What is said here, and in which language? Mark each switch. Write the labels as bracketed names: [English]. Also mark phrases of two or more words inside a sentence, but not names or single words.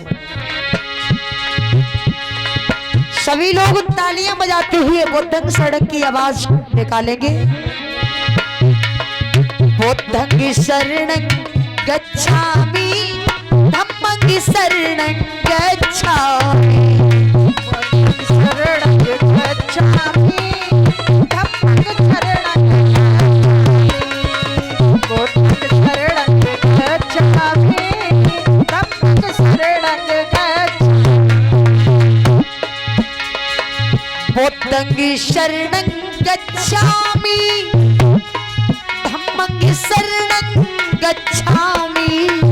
[Hindi] सभी लोग तालियां बजाते हुए [Pali] बुद्धं शरणं [Hindi] की आवाज निकालेंगे। [Pali] बुद्धं शरणं गच्छामि, धम्मं शरणं गच्छामि। शरणं गच्छामि, धम्मं शरणं बुद्धं शरणं गच्छामि, धम्मं शरणं गच्छामि।